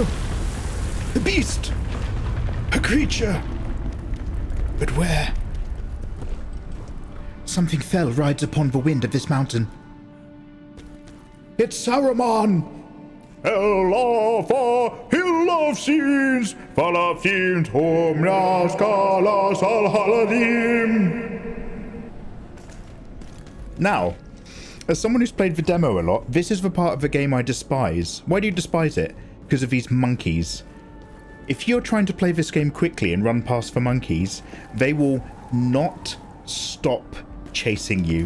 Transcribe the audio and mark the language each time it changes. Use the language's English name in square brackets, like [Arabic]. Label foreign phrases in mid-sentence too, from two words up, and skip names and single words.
[English] The beast! A creature! But where? Something fell rides upon the wind of this mountain. It's Saruman! Elafa, hill of scenes, falafim, tomnas, kalas, al-haladim. Now, as someone who's played the demo a lot, this is the part of the game I despise. Why do you despise it? Because of these monkeys. If you're trying to play this game quickly and run past the monkeys, they will not stop chasing you.